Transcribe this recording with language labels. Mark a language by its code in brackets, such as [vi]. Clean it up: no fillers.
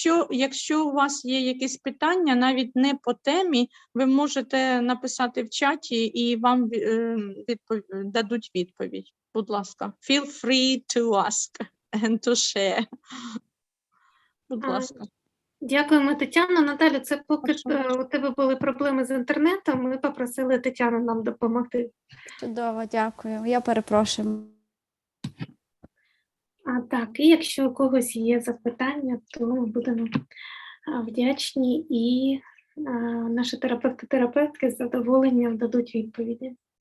[uk] Якщо у вас є якісь питання, навіть не по темі, ви можете написати в чаті і вам дадуть відповідь. Будь ласка. [en] Feel free to ask and to share. [uk] Будь ласка. Дякуємо, Тетяно. Наталя, це поки у тебе були проблеми з інтернетом, ми попросили Тетяну нам допомогти. Чудово, дякую. Я перепрошую. Так, і якщо у когось є запитання, то ми будемо вдячні, і наші терапевтки з задоволенням дадуть відповіді.